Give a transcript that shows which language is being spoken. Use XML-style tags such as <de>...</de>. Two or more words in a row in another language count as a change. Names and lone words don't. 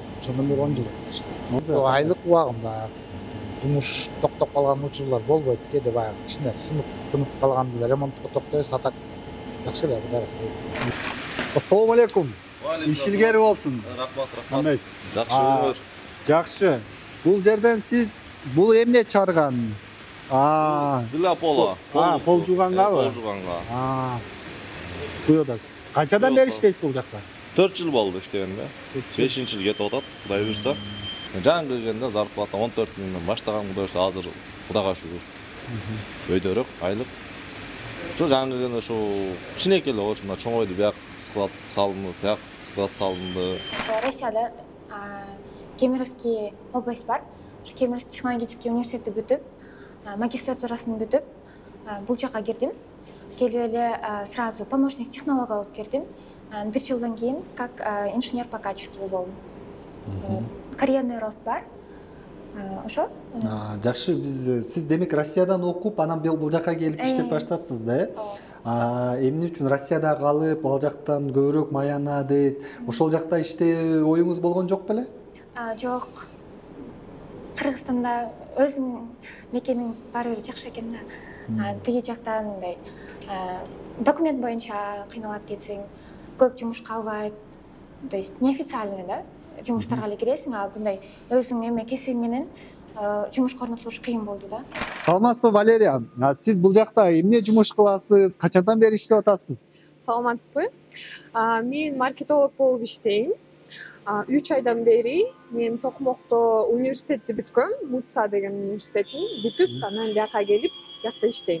<ky>Ошондон бери 10 жыл иштедим. Айлык убагында жумуш токтоп калган учурлар болбойт. Кээде баягы кичине сынып, тынып калганда ремонтко токтойбуз, атак жакшы эле. Ассалому алейкум. Ишилгер болсун. Рахмат. Кандайсыз? Жакшы өзүңөр. Жакшы. Бул жерден сиз бул эмне чыгарган?</ky> <ru>Для пола.</ru> <ky>Пол жуугангабы? Пол жууганга. Буyoda. Канчадан бери иштейсиз бул жакта? 4 жыл болду иштегенде. 5-жыл кетип атат, Кудай буйрса. Жаңы келгенде зарплата 14 миңден баштаган, Кудай буйрса азыр Кудайга шүгүр. Өйдөрөк, айлык. Ошо жаңы келгенде ушу кичинекей эле болчу, мына чоңойду, бияк склад салынды, тияк склад салынды. Россияда Кемеровский область бар.</ky> <ru>Кемеровский технологический</ru> <ky>университетти бүтүп, магистратурасын бүтүп, бул жака кирдим. Келип эле</ky> <ru>сразу помощник технолога</ru> <ky>болуп кирдим. 1 жылдан кийин</ky> <ru>как инженер по качеству</ru> <ky>болдум.</ky> <ru>Карьерный рост</ru> <ky>бар. Ошо. Жакшы, сиз демек Россиядан окуп, анан бул жака келип иштеп баштапсыз да, э? Эмне үчүн Россияда калып, ал жактан көбүрөөк маянады, ошол жакта иштөө оюңуз болгон жок беле? Жок. Кыргызстанда өзүнүн мекениң баары бир жакшы экен да. Тиги жактан мындай документ боюнча кыйналып кетсең, көп жумуш калбайт.</ky> <ru>То есть неофициальный</ru> <ky>да, жумуштарга эле киресиң, а мындай өзүң эме кесип менен жумушка орнотулуш кыйын болду да. Саламатсызбы, Валерия? Сиз бул жакта эмне жумуш кыласыз? Качандан бери иштеп атасыз? Саламатсызбы? Мен маркетолог болуп иштейм. 3 айдан бери мен Токмокто университетти бүткөм, МУЦА деген университеттин бүтүп, анан бияка келип, биякта иштейм.</ky>